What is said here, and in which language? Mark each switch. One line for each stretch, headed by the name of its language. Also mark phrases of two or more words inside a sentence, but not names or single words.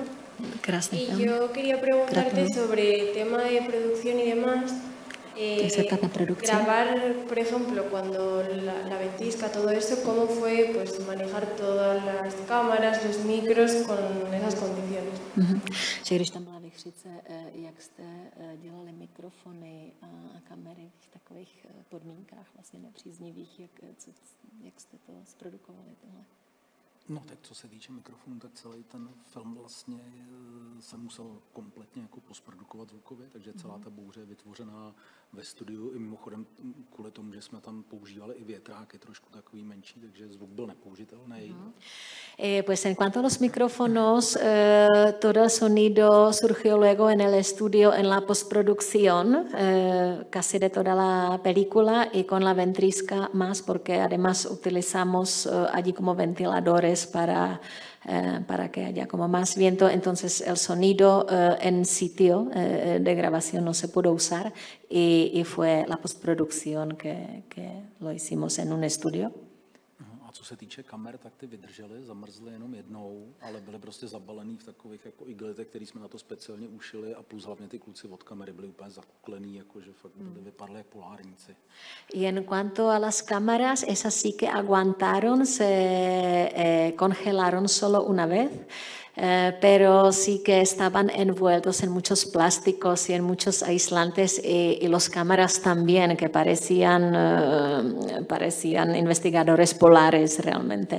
Spanish: Gracias. Y yo quería preguntarte sobre el tema de producción y demás. Grabar, por ejemplo, cuando la ventisca, todo eso, ¿cómo fue pues, manejar todas las cámaras, los micros con esas condiciones?
Czech: Že když tam byla Vichřice, jak jste dělali mikrofony a kamery v takových podmínkách vlastně nepříznivých, jak jste to zprodukovali tohle? No tak co se týče mikrofonu, tak celý ten film vlastně se musel kompletně jako posprodukovat zvukově, takže celá ta bouře je vytvořená ve studiu i mimochodem kvůli tomu, že jsme tam používali i větráky trošku takový menší, takže zvuk byl nepoužitelný.
Spanish: Pues en cuanto a los micrófonos, todo el sonido surgió luego en el estudio, en la postproducción, casi de toda la película y con la ventrisca más, porque además utilizamos allí como ventiladores para que haya como más viento, entonces el sonido en sitio de grabación no se pudo usar y fue la postproducción que lo hicimos en un estudio.
Czech: A co se týče kamer, tak ty vydržely, zamrzly jenom jednou, ale byly prostě zabalený v takových jako igletech, který jsme na to speciálně ušili a plus hlavně ty kluci od kamery byli úplně zakuklený, jakože fakt vypadly jak polárníci.
Spanish: Y en cuanto a las cámaras, esas sí que aguantaron, se congelaron solo una vez, pero sí que estaban envueltos en muchos plásticos y en muchos aislantes y los cámaras también, que parecían investigadores polares realmente.